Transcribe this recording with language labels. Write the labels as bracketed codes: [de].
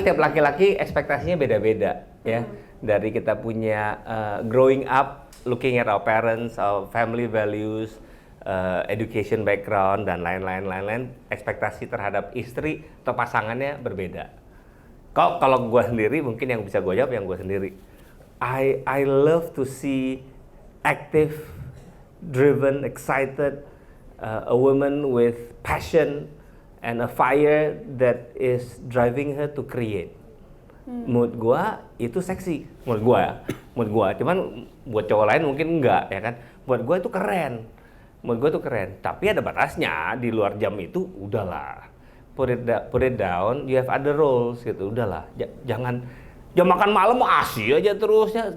[id] setiap laki-laki ekspektasinya beda-beda ya. Dari kita punya [en] growing up, looking at our parents, our family values, education background [id] dan lain-lain, ekspektasi terhadap istri atau pasangannya berbeda. Kalau gue sendiri mungkin yang bisa gue jawab yang gue sendiri. [en] I love to see active, driven, excited, a woman with passion and a fire that is driving her to create. [id] Menurut gue itu seksi, menurut gue. Cuman buat cowok lain mungkin enggak, ya kan? Buat gue itu keren. Menurut gue itu keren. Tapi ada batasnya. Di luar jam itu udahlah. [en] Put it down. You have other roles [id] gitu. Udahlah. Jangan jam makan malam asih aja terus ya.